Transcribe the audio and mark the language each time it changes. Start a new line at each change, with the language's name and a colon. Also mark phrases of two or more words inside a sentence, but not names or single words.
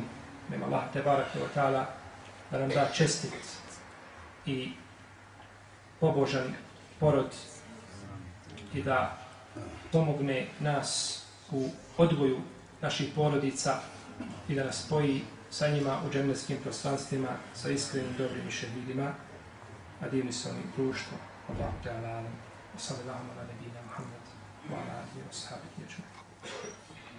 Bosnian: Nema Allah
Arabic: تبارك وتعالى
Bosnian: da nam da čestit i pobožan porod i da pomogne nas u odgoju naših porodica i da nas spoji sa njima u džennetskim prostranstvima sa iskrenim dobrim i šehidima, a divni su oni društvo.
Arabic: الله تعالى أعلم. صلى الله على نبينا محمد وعلى آله وصحبه أجمعين.